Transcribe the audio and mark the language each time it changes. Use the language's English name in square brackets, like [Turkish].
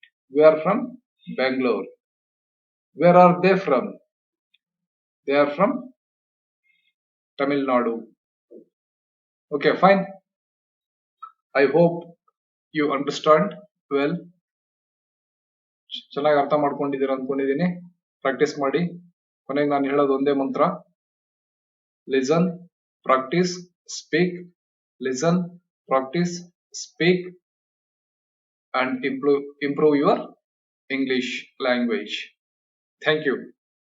[English] We are from Bangalore. Where are they from? They are from Tamil Nadu. Okay, fine. I hope you understand well. [Kannada] ಚೆನ್ನಾಗಿ ಅರ್ಥ ಮಾಡ್ಕೊಂಡಿದ್ದೀರಾ ಅನ್ಕೊಂಡಿದ್ದೀನಿ. Practice ಮಾಡಿ. ಕೊನೆಗೆ ನಾನು ಹೇಳೋದು ಒಂದೇ ಮಂತ್ರ, [English] listen, practice, speak, listen, practice, speak, and improve your English language. Thank you.